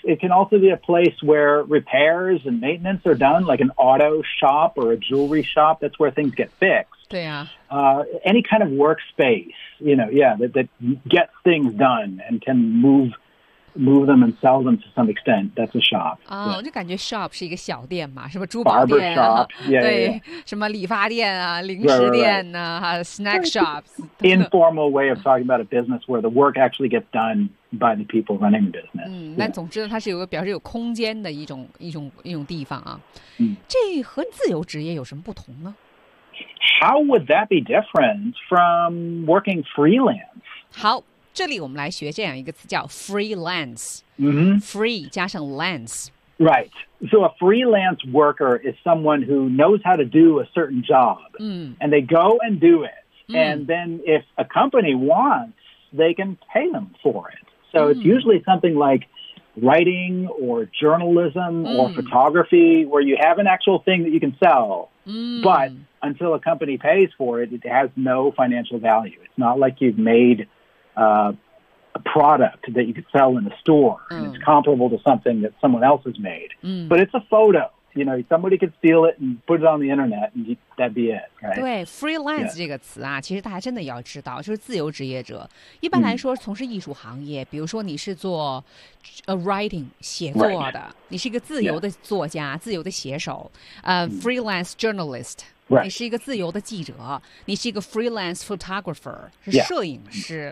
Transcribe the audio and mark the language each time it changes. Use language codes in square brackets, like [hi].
[en] It can also be a place where repairs and maintenance are done, like an auto shop or a jewelry shop. That's where things get fixed. [zh] 对呀、啊。 [en] Any kind of workspace, you know, yeah, that gets things done and can move them and sell them to some extent. That's a shop. [zh] 啊、oh, ，我就感觉 shop 是一个小店嘛，什么珠 [en] 宝店、啊、Barber shop, yeah, [zh] 对， [en] yeah. [zh] 什么理发店啊，零食店啊 [en] right, right, right. snack shops. Informal way of talking about a business where the work actually gets done by the people running the business. [zh] 嗯，那总之呢，它是有个表示有空间的一种地方啊。嗯，这和自由职业有什么不同呢 [en] ？How would that be different from working freelance? [zh] 好。这里我们来学这样一个词叫 freelance、 mm-hmm. free 加上 lance [en] right so a freelance worker is someone who knows how to do a certain job、 mm. and they go and do it、mm. and then if a company wants they can pay them for it so、mm. it's usually something like writing or journalism、mm. or photography where you have an actual thing that you can sell、 mm. but until a company pays for it it has no financial value it's not like you've madeA product that you could sell in a store、嗯、 and it's comparable to something that someone else has made、嗯、 but it's a photo you know somebody could steal it and put it on the internet and that'd be it、right? [zh] 对 freelance、 [en] yeah. [zh] 这个词啊其实大家真的要知道就是自由职业者一般来说从事艺术行业、嗯、比如说你是做 writing 写作的、 [en] right. [zh] 你是一个自由的作家、 [en] yeah. [zh] 自由的写手、freelance journalist [en] Right. [zh] 你是一个自由的记者，你是一个 freelance photographer， 是摄影师，